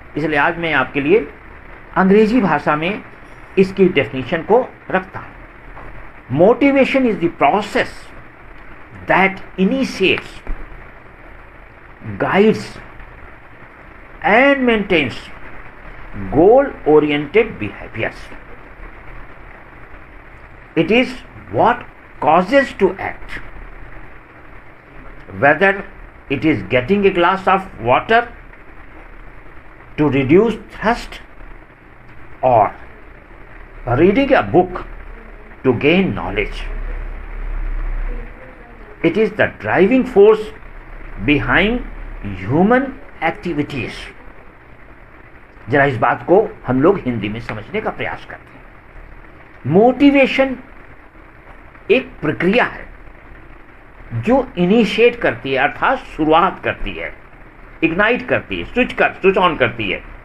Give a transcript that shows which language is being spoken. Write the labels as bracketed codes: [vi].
[hi] इसलिए आज मैं आपके लिए अंग्रेजी भाषा में इसकी डेफिनेशन को रखता हूं। [en] Motivation is the process that initiates, guides and maintains goal oriented behaviours. It is what causes to act, whether it is getting a glass of water to reduce thirst or reading a book to gain knowledge. It is the driving force behind human activities. [hi] जरा इस बात को हम लोग हिंदी में समझने का प्रयास करते हैं। मोटिवेशन एक प्रक्रिया है जो इनिशिएट करती है, अर्थात शुरुआत करती है, इग्नाइट करती है, स्विच ऑन करती है।